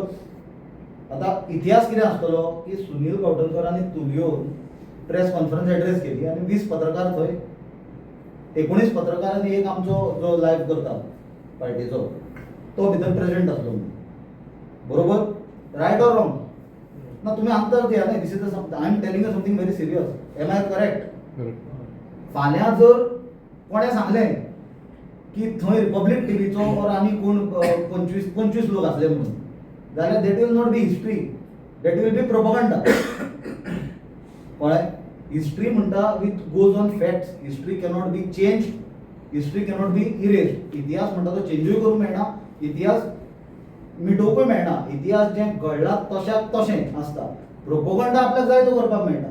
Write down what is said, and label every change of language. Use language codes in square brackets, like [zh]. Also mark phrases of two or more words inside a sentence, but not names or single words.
[kok] आता इतिहास कितें आसतलो की सुनील गावडणकर आनी तुलयो [en] press conference address [kok] केली आनी 20 पत्रकार थंय, 19 पत्रकार आनी एक आमचो जो लायव्ह करता पार्टीचो तो भितर प्रेजेंट आसलो, बरोबर? [en] right or wrong? [kok] ना तुमी आन्सर दिया न्ही. [en] this is I am telling you something very serious. Am I correct? [kok] फाल्यां जर कोणें सांगलें की थंय रिपब्लीक टीव्हीचो और आनी कोण 25 लोक आसले म्हणून, जाल्यार [en] that will not be history, that will be propaganda. [kok] कळ्ळें? [en] हिस्ट्री म्हणटा with goes on facts. History cannot be change, history cannot be erase. [kok] इतिहास म्हणटा तो चेंजूय करूंक मेळना, इतिहास मिटोवपूय मेळना. इतिहास जें घडलां तशाक तशें आसता. प्रोपगंडा आपल्याक जाय तो करपाक मेळटा.